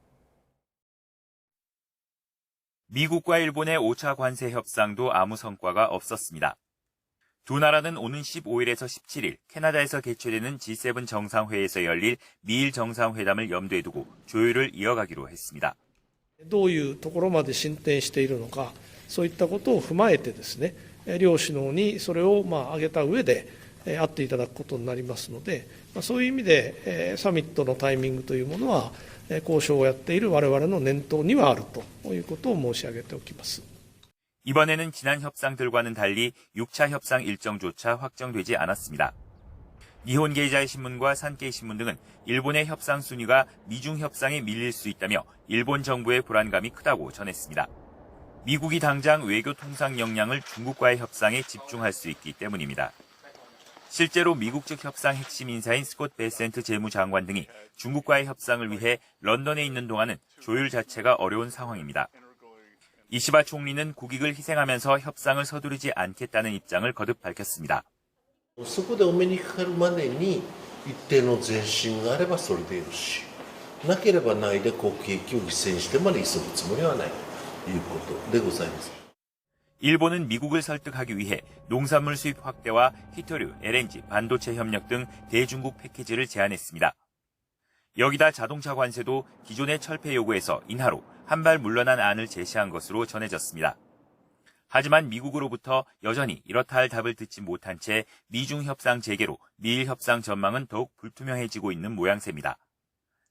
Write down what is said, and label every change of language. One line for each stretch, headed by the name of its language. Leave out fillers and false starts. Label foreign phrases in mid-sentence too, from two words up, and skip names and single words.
Korean: 미국과 일본의 5차 관세 협상도 아무 성과가 없었습니다. 두 나라는 오는 15일에서 17일 캐나다에서 개최되는 G7 정상회의에서 열릴 미일 정상회담을 염두에 두고 조율을 이어가기로 했습니다.
Japanese: どういうところまで進展しているのか、そういったことを踏まえてですね、両首脳にそれを挙げた上で会っていただくことになりますので、そういう意味でサミットのタイミングというものは交渉をやっている我々の念頭にはあるということを申し上げておきます。
Korean: 이번에는 지난 협상들과는 달리 6차 협상 일정조차 확정되지 않았습니다. 니혼게이자이 신문과 산케이 신문 등은 일본의 협상 순위가 미중 협상에 밀릴 수 있다며 일본 정부의 불안감이 크다고 전했습니다. 미국이 당장 외교 통상 역량을 중국과의 협상에 집중할 수 있기 때문입니다. 실제로 미국 측 협상 핵심 인사인 스콧 베센트 재무장관 등이 중국과의 협상을 위해 런던에 있는 동안은 조율 자체가 어려운 상황입니다. 이시바 총리는 국익을 희생하면서 협상을 서두르지 않겠다는 입장을 거듭 밝혔습니다.
Japanese: そこでお目にかかるまでに一定の前進があればそれでよし、なければないで国益を犠牲にしてまで急ぐつもりはないということでございます。
Korean: 일본은 미국을 설득하기 위해 농산물 수입 확대와 히토류, LNG, 반도체 협력 등 대중국 패키지를 제안했습니다. 여기다 자동차 관세도 기존의 철폐 요구에서 인하로 한 발 물러난 안을 제시한 것으로 전해졌습니다. 하지만 미국으로부터 여전히 이렇다 할 답을 듣지 못한 채 미중 협상 재개로 미일 협상 전망은 더욱 불투명해지고 있는 모양새입니다.